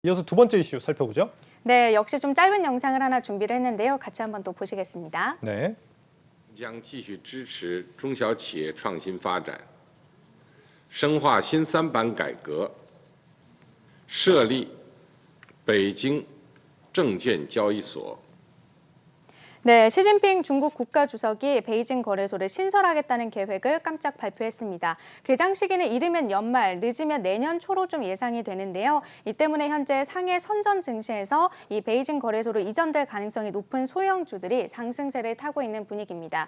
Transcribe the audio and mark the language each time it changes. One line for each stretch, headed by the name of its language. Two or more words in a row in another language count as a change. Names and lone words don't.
Korean: 이어서 두 번째 이슈 살펴보죠. 네, 역시 좀 짧은 영상을 하나 준비를 했는데요. 같이 한번 또 보시겠습니다. 네.
Chinese: 将继续支持中小企业创新发展，深化新三板改革，设立北京证券交易所。
Korean: 네, 시진핑 중국 국가주석이 베이징 거래소를 신설하겠다는 계획을 깜짝 발표했습니다. 개장 시기는 이르면 연말, 늦으면 내년 초로 좀 예상이 되는데요. 이 때문에 현재 상해 선전 증시에서 이 베이징 거래소로 이전될 가능성이 높은 소형주들이 상승세를 타고 있는 분위기입니다.